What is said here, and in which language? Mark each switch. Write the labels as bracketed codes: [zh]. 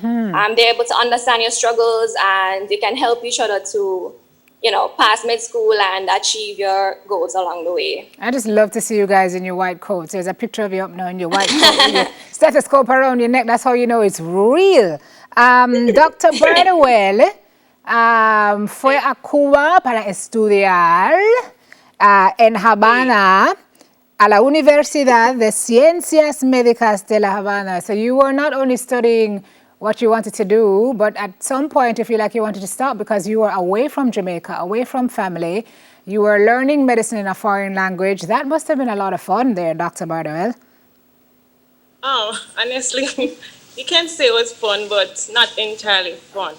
[en] They're able to understand your struggles and they can help each other to, pass med school and achieve your goals along the way. I just love to see you guys in your white coats. There's a picture of you up now in your white coat with your stethoscope around your neck. That's how you know it's real. Dr. [es] Bardowell, fue a Cuba para estudiar en Habana a la Universidad de Ciencias Médicas de La Habana. [en] So you were not only studying what you wanted to do, but at some point you feel like you wanted to stop because you were away from Jamaica, away from family. You were learning medicine in a foreign language. That must have been a lot of fun there, Dr. Bardowell. Oh, honestly, you can say it was fun, but not entirely fun.